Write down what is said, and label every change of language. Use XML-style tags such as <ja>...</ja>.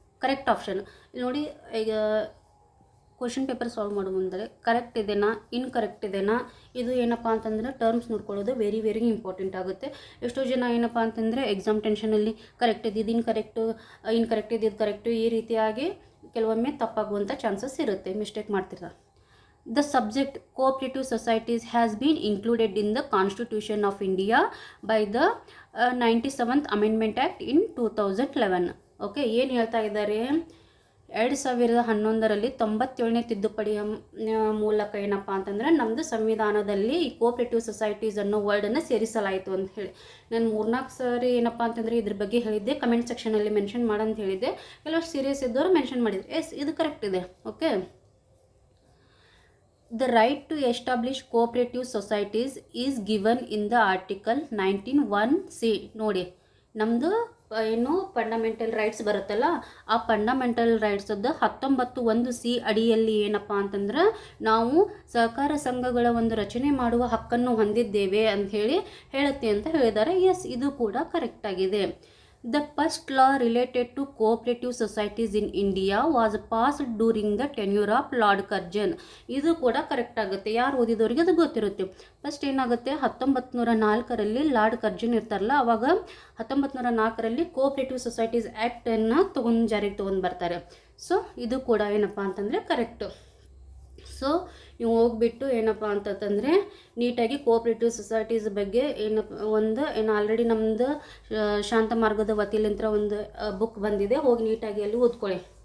<kn>Correct option ಇಲ್ಲಿ ನೋಡಿ, ಈಗ ಕ್ವಶನ್ ಪೇಪರ್ ಸಾಲ್ವ್ ಮಾಡೋ ಮುಂದೆ ಕರೆಕ್ಟ್ ಇದೆನಾ ಇನ್ಕರೆಕ್ಟ್ ಇದೆನಾ, ಇದು ಏನಪ್ಪ ಅಂತಂದರೆ ಟರ್ಮ್ಸ್ ನೋಡ್ಕೊಳ್ಳೋದು ವೆರಿ ವೆರಿ ಇಂಪಾರ್ಟೆಂಟ್ ಆಗುತ್ತೆ. ಎಷ್ಟೋ ಜನ ಏನಪ್ಪ ಅಂತಂದರೆ ಎಕ್ಸಾಮ್ ಟೆನ್ಷನಲ್ಲಿ ಕರೆಕ್ಟ್ ಇದ್ದಿದ್ದು ಇನ್ಕರೆಕ್ಟ್ ಇದ್ದಿದ್ದು ಕರೆಕ್ಟು, ಈ ರೀತಿಯಾಗಿ ಕೆಲವೊಮ್ಮೆ ತಪ್ಪಾಗುವಂಥ ಚಾನ್ಸಸ್ ಇರುತ್ತೆ, ಮಿಸ್ಟೇಕ್ ಮಾಡ್ತಿರ್ತಾರೆ.</kn> <en>The subject cooperative societies has been included in the Constitution of India by the 97th Amendment Act in 2011.</en> <kn>Okay, ಏನು ಹೇಳ್ತಾ ಇದ್ದಾರೆ, 2011ರಲ್ಲಿ 97ನೇ ತಿದ್ದುಪಡಿಯ ಮೂಲಕ ಏನಪ್ಪ ಅಂತಂದರೆ ನಮ್ಮದು ಸಂವಿಧಾನದಲ್ಲಿ ಈ ಕೋಆಪರೇಟಿವ್ ಸೊಸೈಟೀಸ್ ಅನ್ನೋ ವರ್ಡನ್ನು ಸೇರಿಸಲಾಯಿತು ಅಂತ ಹೇಳಿ. ನಾನು 3-4 ಸಾರಿ ಏನಪ್ಪ ಅಂತಂದರೆ ಇದ್ರ ಬಗ್ಗೆ ಹೇಳಿದ್ದೆ, ಕಮೆಂಟ್ ಸೆಕ್ಷನಲ್ಲಿ ಮೆನ್ಷನ್ ಮಾಡಂತ ಹೇಳಿದ್ದೆ. ಕೆಲವಷ್ಟು ಸೀರಿಯಸ್ ಇದ್ದವರು ಮೆನ್ಷನ್ ಮಾಡಿದ್ರು. ಎಸ್, ಇದು ಕರೆಕ್ಟ್ ಇದೆ.</kn> <en>Okay, the right to establish cooperative societies is given in the article 19(1)(c).</en> <kn>ನೋಡಿ, ನಮ್ಮದು ಏನು ಫಂಡಮೆಂಟಲ್ ರೈಟ್ಸ್ ಬರುತ್ತಲ್ಲ, ಆ ಫಂಡಮೆಂಟಲ್ ರೈಟ್ಸದ್ದು 19(1)(c) ಅಡಿಯಲ್ಲಿ ಏನಪ್ಪ ಅಂತಂದ್ರೆ ನಾವು ಸಹಕಾರ ಸಂಘಗಳ ಒಂದು ರಚನೆ ಮಾಡುವ ಹಕ್ಕನ್ನು ಹೊಂದಿದ್ದೇವೆ ಅಂಥೇಳಿ ಹೇಳುತ್ತೆ ಅಂತ ಹೇಳಿದ್ದಾರೆ. ಎಸ್, ಇದು ಕೂಡ ಕರೆಕ್ಟಾಗಿದೆ.</kn> <en>The first law related to cooperative societies in India was passed during the tenure of Lord Curzon.</en> <kn>ಇದು ಕೂಡ ಕರೆಕ್ಟ್ ಆಗುತ್ತೆ, ಯಾರು ಓದಿದವರಿಗೆ ಅದು ಗೊತ್ತಿರುತ್ತೆ. ಫಸ್ಟ್ ಏನಾಗುತ್ತೆ, 1904ರಲ್ಲಿ ಲಾರ್ಡ್ ಕರ್ಜನ್ ಇರ್ತಾರಲ್ಲ, ಅವಾಗ 1904ರಲ್ಲಿ ಕೋಆಪರೇಟಿವ್ ಸೊಸೈಟೀಸ್ ಆ್ಯಕ್ಟನ್ನು ಜಾರಿಗೆ ತೊಗೊಂಡು ಬರ್ತಾರೆ. ಸೊ ಇದು ಕೂಡ ಏನಪ್ಪ ಅಂತಂದರೆ ಕರೆಕ್ಟು. ಸೊ ನೀವು ಹೋಗ್ಬಿಟ್ಟು ಏನಪ್ಪ ಅಂತಂದರೆ ನೀಟಾಗಿ ಕೋಆಪರೇಟಿವ್ ಸೊಸೈಟೀಸ್ ಬಗ್ಗೆ ಏನು ಆಲ್ರೆಡಿ ನಮ್ಮದು ಶಾಂತ ಮಾರ್ಗದ ವತಿಲಿಂತ್ರ ಒಂದು ಬುಕ್ ಬಂದಿದೆ, ಹೋಗಿ ನೀಟಾಗಿ ಅಲ್ಲಿ ಓದ್ಕೊಳ್ಳಿ.</kn>